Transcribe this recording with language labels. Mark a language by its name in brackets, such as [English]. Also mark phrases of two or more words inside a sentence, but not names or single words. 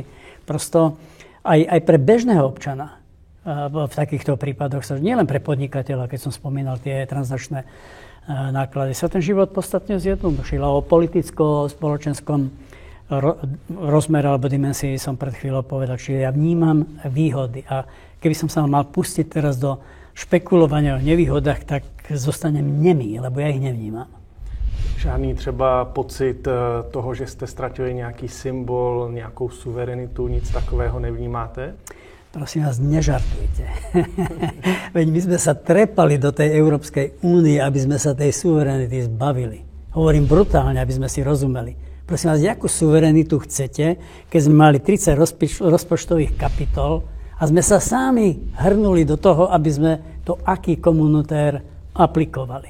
[Slovak] Prosto aj pre bežného občana v takýchto prípadoch, nielen pre podnikateľa, keď som spomínal tie transakčné náklady, sa ten život podstatne zjednodušil. O politicko-spoločenskom rozmer alebo dimenzii som pred chvíľou povedal, čiže ja vnímam výhody. A keby som sa mal pustiť teraz do špekulovania o nevýhodách, tak zostanem nemý, lebo ja ich nevnímam. [Czech] Žádný třeba pocit toho, že jste ztratili nějaký symbol, nějakou suverenitu, nic takového nevnímáte? [Slovak] Prosím vás, nežartujte. Veď my sme sa trepali do tej Európskej únie, aby sme sa tej suverenity zbavili. Hovorím brutálne, aby sme si rozumeli. Prosím vás, akú suverenitu chcete, keď sme mali 30 rozpočtových kapitol a sme sa sami hrnuli do toho, aby sme to [French] acquis communautaire [Slovak] aplikovali.